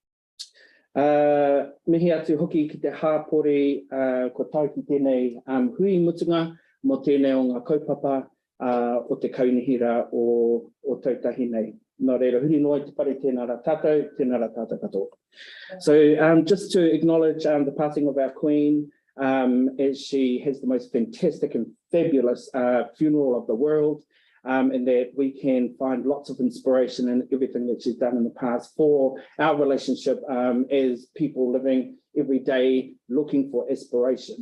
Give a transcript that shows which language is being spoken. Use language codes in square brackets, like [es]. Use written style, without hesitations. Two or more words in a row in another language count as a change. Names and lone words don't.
[mi] Mihi atu hoki ki te hāpore, ko tau ki tēnei hui mutunga, mo tēnei o ngā kaupapa o te kaunihira o tautahi nei. Nō reira, huri noa te pare tēnā rā tātou katoa. [en] So just to acknowledge the passing of our Queen, as she has the most fantastic and fabulous funeral of the world, and that we can find lots of inspiration in everything that she's done in the past for our relationship as people living every day looking for inspiration.